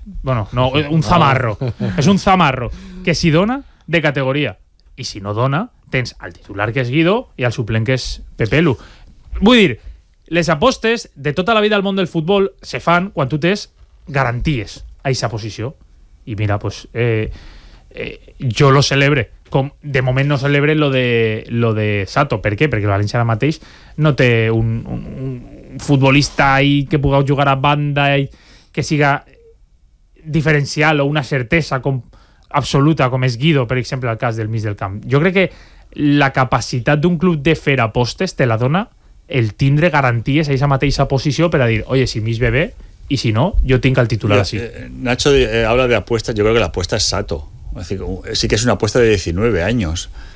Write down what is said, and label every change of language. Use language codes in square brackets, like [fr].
[es] Bueno, no, un zamarro. [ca] És un zamarro que si dona, de categoria. I si no dona, tens el titular que és Guido i el suplent que és Pepelu. Vull dir, les apostes de tota la vida al món del futbol se fan quan tu tens garanties a aquesta posició. I mira, pues, jo lo celebre. Com, de moment no celebre lo de Sato. Per què? Perquè el València ara mateix no té un futbolista ahí que pugueu jugar a banda y que siga diferencial o una certesa absoluta com és Guido, per exemple, al cas del mig del camp. Jo crec que la capacitat d'un club de fer apostes te la dona el tindre garanties a esa mateixa posició per a dir, oye, si mig ve bé i si no, jo tinc el titular. Mira, [es] Nacho habla de apuestas, yo creo que la apuesta es Sato. Es decir, sí que es una apuesta de 19 años.